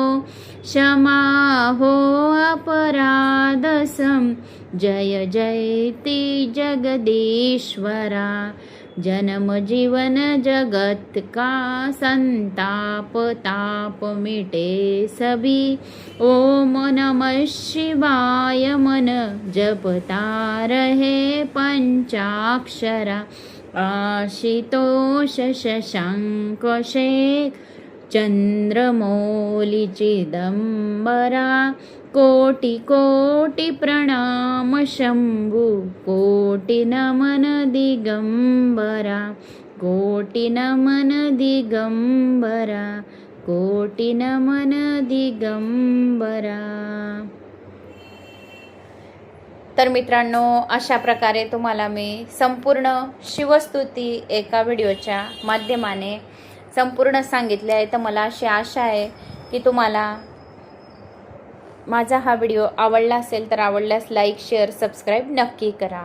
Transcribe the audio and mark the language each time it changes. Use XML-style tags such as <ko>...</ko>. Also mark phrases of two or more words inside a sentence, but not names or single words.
<hi>क्षमा हो अपराध सम जय जयति जगदीश्वरा जन्म जीवन जगत का संताप ताप मिटे सभी</hi> <sa>ओम नमः</sa> <hi>शिवाय मन जपता रहे पंचाक्षरा आशितोष शशांक शेख चंद्रमौली चिदंबरा कोटि कोटि प्रणाम शंभु कोटि नमन दिगंबरा कोटि नमन दिगंबरा कोटि नमन दिगंबरा।</hi> <mr>तर मित्रांनो, अशा प्रकारे तुम्हाला मी संपूर्ण शिवस्तुती एका व्हिडिओच्या माध्यमाने संपूर्ण सांगितले आहे. तर मला अशी आशा आहे की तुम्हाला माझा हा व्हिडिओ आवडला असेल तर आवडल्यास</mr> <en>like, share, subscribe</en> <mr>नक्की करा.</mr>